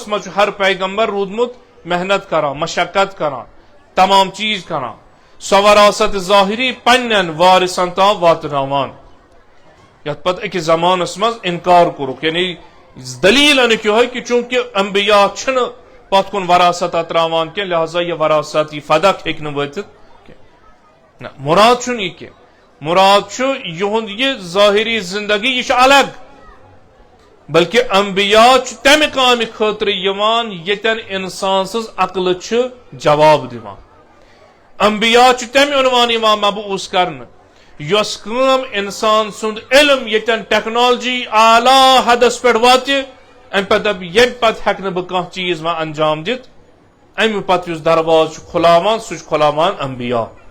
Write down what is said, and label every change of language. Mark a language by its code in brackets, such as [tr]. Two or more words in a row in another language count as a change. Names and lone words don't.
[ks] مز ہر پیغمبر رودمت محنت کران مشقت کران تمام چیز کران سو وراثت ظاہری پنن وارثن تا واتناوان یت پتہ اکس زمانس مز انکار کورک یعنی دلیل ان ہے کہ چونکہ انبیاء چھن پت کن وراثت تراوان کی لہذا یہ وراثت یہ فدق ہیک نہ وٲتِتھ نہ مراد چھُنہٕ یہ کی مراد چھُ یہُنٛد یہ ظٲہری زندگی یہ چھُ الگ بلکہ انبیاء چھُ تمہِ کامہِ خٲطرٕ یِوان ییٚتٮ۪ن انسان سٕنٛز عقل چھُ جواب دِوان انبیاء چھُ تمہِ عنوان یِوان مبعوث کرنہٕ یۄس کٲم انسان سُنٛد علم ییٚتٮ۪ن ٹیکنالوجی اعلیٰ حدس پٮ۪ٹھ واتہِ امہِ پتہٕ دپ ییٚمہِ پتہٕ ہٮ۪کہٕ نہٕ بہٕ کانٛہہ چیٖز وۄنۍ انجام دِتھ امہِ پتہٕ یُس درواز چھُ کھُلاوان سُہ چھُ کھُلاوان انبیاء